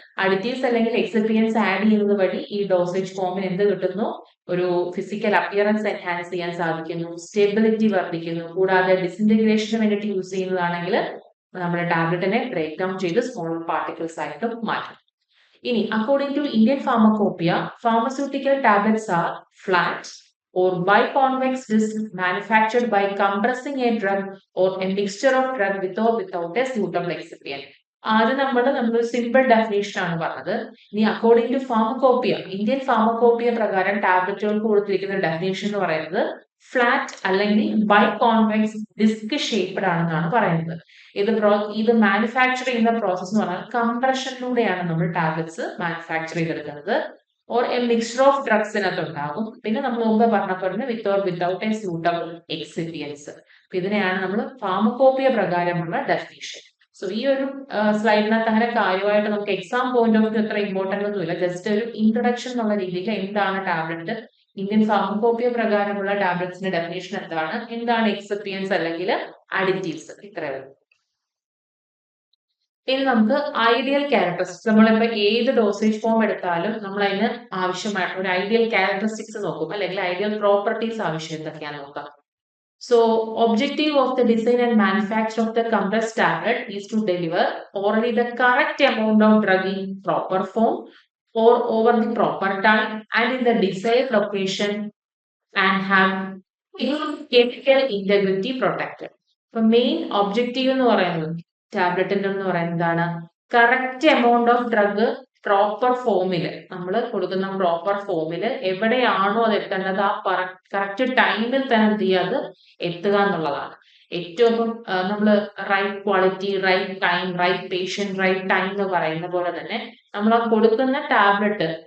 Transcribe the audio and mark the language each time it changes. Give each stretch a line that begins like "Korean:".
Malayalam: Additives അല്ലെങ്കിൽ എക്സിപ്പിയൻസ് add ചെയ്യുന്നത് വഴി ഈ ഡോസേജ് ഫോമിന് എന്ത് കിട്ടുന്നു? ഒരു ഫിസിക്കൽ അപ്പിയറൻസ് എൻഹാൻസ് ചെയ്യാൻ സാധിക്കുന്നു, സ്റ്റെബിലിറ്റി വർദ്ധിക്കുന്നു. കൂടാതെ ഡിസിൻറ്റഗ്രേഷന് വേണ്ടിയിട്ട് യൂസ് ചെയ്യുന്നതാണെങ്കിൽ നമ്മുടെ ടാബ്ലറ്റിനെ ബ്രേക്ക് ഡൗൺ ചെയ്ത് സ്മോൾ പാർട്ടിക്കിൾസ് ആയിട്ട് മാറ്റും.
English: ഇനി according to Indian pharmacopoeia, pharmaceutical tablets are flat or biconvex disc manufactured by compressing a drug or a mixture of drug with or without a suitable excipient.
Malayalam: ആദ്യം നമ്മൾ simple definition ആണ് പറഞ്ഞത്. ഇനി according to pharmacopoeia, Indian pharmacopoeia പ്രകാരം ടാബ്ലറ്റുകൾക്ക് കൊടുത്തിരിക്കുന്ന definition എന്ന് പറയുന്നത് flat അല്ലെങ്കിൽ ബൈകോൺവെക്സ് ഡിസ്ക് ഷേപ്ഡ് ആണെന്നാണ് പറയുന്നത്. ഇത് മാനുഫാക്ചർ ചെയ്യുന്ന പ്രോസസ് എന്ന് പറഞ്ഞാൽ കംപ്രഷനിലൂടെയാണ് നമ്മൾ ടാബ്ലറ്റ്സ് മാനുഫാക്ചർ ചെയ്തെടുക്കുന്നത്.
English: or a mixture of
Malayalam: ഡ്രഗ്സിനകത്ത് ഉണ്ടാകും. പിന്നെ നമ്മൾ മുമ്പ് പറഞ്ഞ പോലെ
English: with or without a suitable
Malayalam: എക്സിപ്പിയൻസ്. ഇതിനെയാണ് നമ്മൾ ഫാർമക്കോപ്പിയ പ്രകാരമുള്ള ഡെഫിനേഷൻ. സോ ഈ ഒരു സ്ലൈഡിനകത്ത് അങ്ങനെ കാര്യമായിട്ട് നമുക്ക് എക്സാം പോയിന്റ് ഓഫ് വ്യൂ അത്ര ഇമ്പോർട്ടന്റ് ഒന്നുമില്ല. ജസ്റ്റ് ഒരു ഇൻട്രൊഡക്ഷൻ എന്നുള്ള രീതിയിൽ എന്താണ് ടാബ്ലറ്റ്, ഇന്ത്യൻ ഫാർമക്കോപ്പിയ പ്രകാരമുള്ള ടാബ്ലറ്റ്സിന്റെ ഡെഫിനേഷൻ എന്താണ് എക്സിപ്പിയൻസ് അല്ലെങ്കിൽ അഡിറ്റീവ്സ്, ഇത്രയും. ഇനി നമുക്ക് ഐഡിയൽ ക്യാരക്ടറിസ്റ്റിക്സ്, നമ്മളിപ്പോ ഏത് ഡോസേജ് ഫോം എടുത്താലും നമ്മൾ അതിന് ആവശ്യമായിട്ടുള്ള ഒരു ഐഡിയൽ ക്യാരക്ടറിസ്റ്റിക്സ് നോക്കും, അല്ലെങ്കിൽ ഐഡിയൽ പ്രോപ്പർട്ടീസ് ആവശ്യം എന്തൊക്കെയാന്ന് നോക്കാം.
English: So objective of the design and manufacture of the compressed tablet is to deliver orally the correct amount of drug in proper form or over the proper time and in the desired location and have chemical integrity protected.
Malayalam: ഇപ്പൊ main objective എന്ന് പറയുന്നത് ടാബ്ലറ്റിന്റെ എന്ന് പറയുന്നത് എന്താണ്?
English: correct amount of drug
Malayalam: proper ഫോമില്, നമ്മൾ കൊടുക്കുന്ന proper ഫോമില് എവിടെയാണോ അത് എത്തേണ്ടത് ആ കറക്റ്റ് ടൈമിൽ തന്നെ എന്ത് ചെയ്യുക, അത് എത്തുക എന്നുള്ളതാണ്. ഏറ്റവും നമ്മൾ right quality, right time, right patient, right time എന്ന് പറയുന്ന പോലെ തന്നെ നമ്മൾ ആ കൊടുക്കുന്ന ടാബ്ലറ്റ്